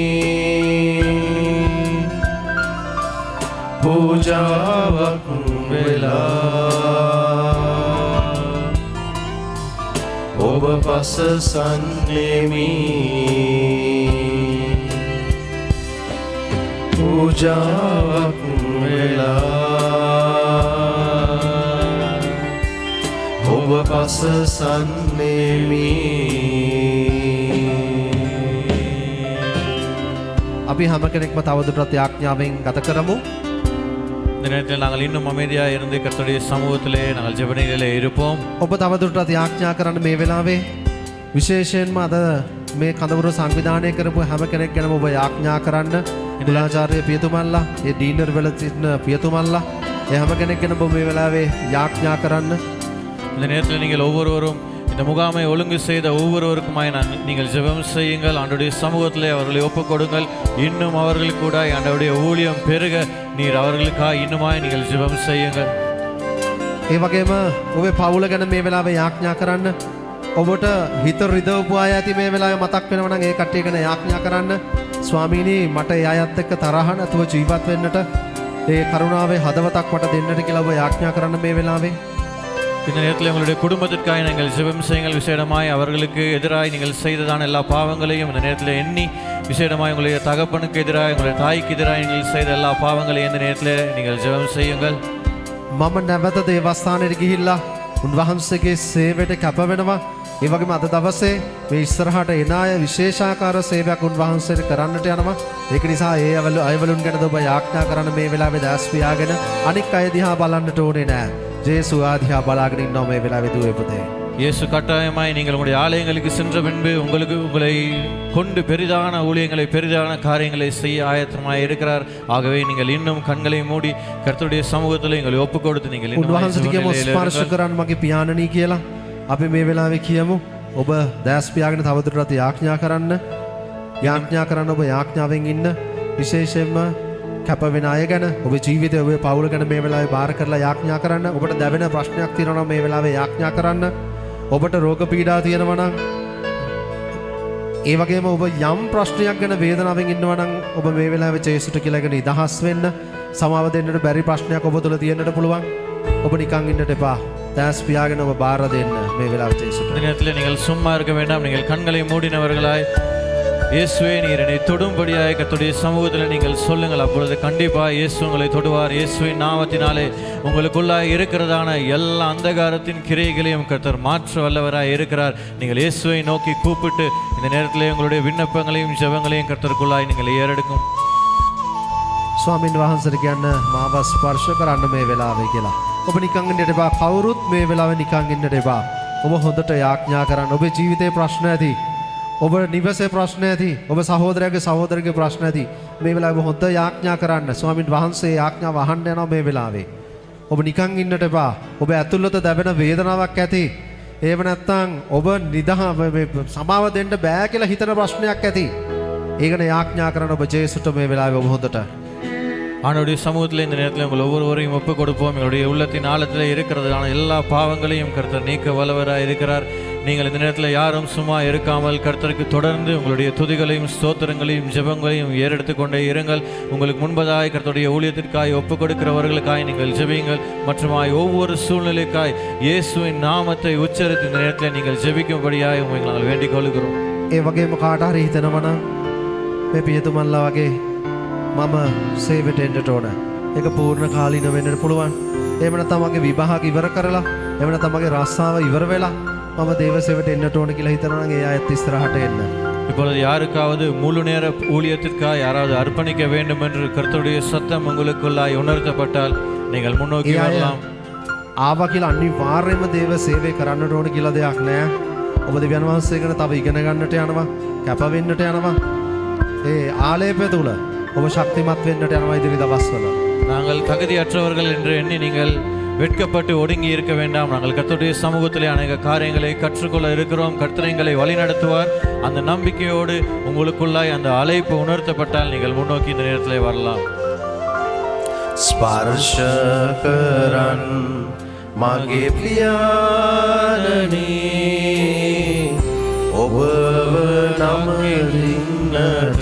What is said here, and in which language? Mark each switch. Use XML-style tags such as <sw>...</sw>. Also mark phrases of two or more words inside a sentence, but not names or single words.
<si>පූජාවක් වෙලා ඔබ පසසන්නෙමි පූජාවක් වෙලා ඔබ පසසන්නෙමි අපි හැම කෙනෙක්ම තවදුරටත් යාඥාවෙන් ගත කරමු.</si> <ta>இந்த நேரத்தில் நாங்கள் இன்னும் அமைதியாக இருந்து கர்த்தருடைய சமூகத்திலே நாங்கள் ஜெபநிலையிலே இருப்போம்.</ta> <si>ඔබ තවදුරටත් යාඥා කරන්න මේ වෙලාවේ විශේෂයෙන්ම අද මේ කඳවුර සංවිධානය කරපු හැම කෙනෙක් ගැනම ඔබ යාඥා කරන්න. කුලාචාර්ය පියතුමල්ලා, ඒ ඩීනර් වල සිටින පියතුමල්ලා, ඒ හැම කෙනෙක් ගැන ඔබ මේ වෙලාවේ යාඥා කරන්න.</si> <ta>இந்த நேரத்தில் நீங்கள் ஒவ்வொருவரும் இந்த முகாமை ஒழுங்கு செய்த ஒவ்வொருவருக்குமாய் நீங்கள் ஜெபம் செய்யுங்கள். ஆண்டவருடைய சமூகத்திலே அவர்களை ஒப்புக் கொடுங்கள். இன்னும் அவர்களுக்கு கூட ஆண்டவருடைய ஊழியம் பெருக நீர் அவர்களுக்காக இன்னுமாய் நீங்கள் ஜெபம் செய்யுங்கள்.</ta> <si>ඒ වගේම ඔබේ පවුල ගැන මේ වෙලාවේ යාඥා කරන්න. ඔබට හිත රිදවපු අය ඇති මේ වෙලාවේ මතක් වෙනවා නම් ඒ කට්ටිය ගැන යාඥා කරන්න. ස්වාමීනි මට ඒ අයත් එක්ක තරහ නැතුව ජීවත් වෙන්නට ඒ කරුණාවේ හදවතක් මට දෙන්නට කියලා ඔබ යාඥා කරන්න මේ වෙලාවේ.</si> <ta>இந்த நேரத்தில் உங்களுடைய குடும்பத்திற்காக நீங்கள் ஜெபம் செய்யுங்கள். விசேடமாய் அவர்களுக்கு எதிராய் நீங்கள் செய்ததான எல்லா பாவங்களையும் இந்த நேரத்தில் எண்ணி விசேடமாய் உங்களுடைய தகப்பனுக்கு எதிராக உங்களுடைய தாய்க்கு எதிராக நீங்கள் செய்த எல்லா பாவங்களையும் இந்த நேரத்தில் நீங்கள் ஜெபம் செய்யுங்கள்.</ta> <si>මම නැවත දේවස්ථානයට ගිහිල්ලා උන්වහන්සේගේ සේවයට කැප වෙනවා. ඒ වගේම අද දවසේ මේ ඉස්සරහට එන අය විශේෂාකාර සේවයක් උන්වහන්සේට කරන්නට යනවා. ඒක නිසා ඒ අයවලුන් ගැන ඔබ යාඥා කරන්න මේ වෙලාවේ දැස් පියාගෙන අනික් අය දිහා බලන්නට ඕනේ නෑ. ජේසුස් ආදිහා බලාගෙන ඉන්නවා මේ වෙලාවේ දුවේ පුතේ.</si> <ta>இயேசு கட்டாயமாய் நீங்கள் உங்களுடைய ஆலயங்களுக்கு சென்ற பின்பு உங்களை கொண்டு பெரிதான ஊழியங்களை பெரிதான காரியங்களை செய்ய ஆயத்தமாய் இருக்கிறார். ஆகவே நீங்கள் இன்னும் கண்களை மூடி கர்த்தருடைய சமூகத்தில் உங்களை ஒப்புக் கொடுத்து நீங்கள்</ta> <si>උන්වහන්සේට කියමු ස්පර්ශ කරන්න මගේ පියාණනි කියලා. අපි මේ වෙලාවේ කියමු ඔබ දැස් පියාගෙන තවදුරටත් යාඥා කරන්න. යාඥා කරන්න ඔබ යාඥාවෙන් ඉන්න. විශේෂයෙන්ම කැප වෙන අය ගැන ඔබේ ජීවිතය ඔබේ පවුල ගැන මේ වෙලාවේ බාර කරලා යාඥා කරන්න. ඔබට දැවෙන ප්‍රශ්නයක් තියෙනවා නම් මේ වෙලාවේ යාඥා කරන්න. ඔබට රෝග පීඩා තියෙනවා නම් ඒ වගේම ඔබ යම් ප්‍රශ්නයක් ගැන වේදනාවෙන් ඉන්නවා නම් ඔබ මේ වෙලාවේ ජේසුට කියලාගෙන නිදහස් වෙන්න. සමාව දෙන්නට බැරි ප්‍රශ්නයක් ඔබ තුළ තියෙන්නට පුළුවන්. ඔබ නිකන් ඉන්නට එපා. දැස් පියාගෙන ඔබ බාර දෙන්න මේ වෙලාවේ ජේසුට.</si> <ta>இந்த நேரத்தில் நீங்கள் சும்மா இருக்க வேண்டாம். நீங்கள் கண்களை மூடினவர்களாய் இயேசுவே நீர் என்னை தொடும்படியாய் கர்த்தருடைய சமூகத்தில் நீங்கள் சொல்லுங்கள். அப்பொழுது கண்டிப்பாக இயேசு உங்களை தொடுவார். இயேசுவின் நாமத்தினாலே உங்களுக்குள்ளாய் இருக்கிறதான எல்லா அந்தகாரத்தின் கிரியைகளையும் கர்த்தர் மாற்ற வல்லவராய் இருக்கிறார். நீங்கள் இயேசுவை நோக்கி கூப்பிட்டு இந்த நேரத்திலே உங்களுடைய விண்ணப்பங்களையும் ஜெபங்களையும் கர்த்தருக்குள்ளாய் நீங்கள் ஏறெடுக்கும்.</ta> <si>ස්වාමින් වහන්සේට කියන්න මාව ස්පර්ශ කරන්න මේ වෙලාවේ කියලා. ඔබ නිකන් ඉන්නට එපා. කවුරුත් මේ වෙලාවේ නිකන් ඉන්නට එපා. ඔබ හොඳට යාඥා කරන්න. ඔබේ ජීවිතේ ප්‍රශ්න ඇති. ඔබ නිවසේ ප්‍රශ්න ඇති. ඔබ සහෝදරගේ ප්‍රශ්න ඇති. මේ වෙලාවේ ඔබ හොඳ යාඥා කරන්න. ස්වාමින් වහන්සේ යාඥාව අහන්න යනවා මේ වෙලාවේ. ඔබ නිකන් ඉන්නට එපා. ඔබ ඇතුළත දැවෙන වේදනාවක් ඇති. ඒව නැත්තම් ඔබ සමාව දෙන්න බෑ කියලා හිතන ප්‍රශ්නයක් ඇති. ඒකනේ යාඥා කරන ඔබ ජේසුට මේ වෙලාවේ ඔබ හොඳට</si> <ta>ஆண்டவருடைய சமூகத்தில் இந்த நேரத்தில் உங்கள் ஒவ்வொருவரையும் ஒப்புக் கொடுப்போம். எங்களுடைய உள்ளத்தின் ஆழத்தில் இருக்கிறதான எல்லா பாவங்களையும் கர்த்தர் நீக்க வல்லவராக இருக்கிறார். நீங்கள் இந்த நேரத்தில் யாரும் சும்மா இருக்காமல் கர்த்தருக்கு தொடர்ந்து உங்களுடைய துதிகளையும் ஸ்தோத்திரங்களையும் ஜெபங்களையும் ஏறெடுத்து கொண்டே இருங்கள். உங்களுக்கு முன்பதாய் கர்த்தருடைய ஊழியத்திற்காய் ஒப்புக் கொடுக்கிறவர்களுக்காய் நீங்கள் ஜெபியுங்கள். மற்றுமாய் ஒவ்வொரு சூழ்நிலைக்காய் இயேசுவின் நாமத்தை உச்சரித்து இந்த நேரத்தில் நீங்கள் ஜெபிக்கும்படியாய் உங்களை நாங்கள் வேண்டிக் கொள்கிறோம்.</ta> <si>ඒ වගේම කාට හරි හිතනවා නම් මේ පියතුමන්ලා වගේ මම සේවයට එන්නට ඕන. ඒක පූර්ණ කාලීන වෙන්නට පුළුවන්. එහෙම නැත්නම් මගේ විභාග ඉවර කරලා, එහෙම නැත්නම් මගේ රස්සාව ඉවර වෙලා මම දේව සේවයට එන්නට ඕන කියලා හිතනවා නම් ඒ ආයත් ඉස්සරහට එන්න.</si> <ta>இப்பொழுது யாருக்காவது முழு நேர ஊழியத்திற்காக யாராவது அர்ப்பணிக்க வேண்டும் என்று கர்த்தருடைய சத்தம் உங்களுக்குள்ளாய் உணர்த்தப்பட்டால் நீங்கள் முன்னோக்கி வரலாம்.</ta> <si>ආවා කියලා අනිවාර්යයෙන්ම දේව සේවය කරන්නට ඕන කියලා දෙයක් නෑ. ඔබ දෙවියන් වහන්සේ ගැන තව ඉගෙන ගන්නට යනවා, කැප වෙන්නට යනවා. ඒ ආලේපය තුල ඔබ ශක්තිමත් වෙන්නට යනවා ඉදිරි දවස්වල.</si> <ta>நாங்கள் தகுதியற்றவர்கள் என்று எண்ணி நீங்கள் வெட்கப்பட்டு ஒடுங்கி இருக்க வேண்டாம். நாங்கள் கர்த்தருடைய சமூகத்திலே அநேக காரியங்களை கற்றுக்கொள்ள இருக்கிறோம். கர்த்தர் எங்களை வழி நடத்துவார். அந்த நம்பிக்கையோடு உங்களுக்குள்ளாய் அந்த அழைப்பு உணர்த்தப்பட்டால் நீங்கள் முன்னோக்கி இந்த நேரத்திலே வரலாம்.</ta> <si>ස්පර්ශ කරන් මගේ පියාණනි ඔබව නමදින්නට</si>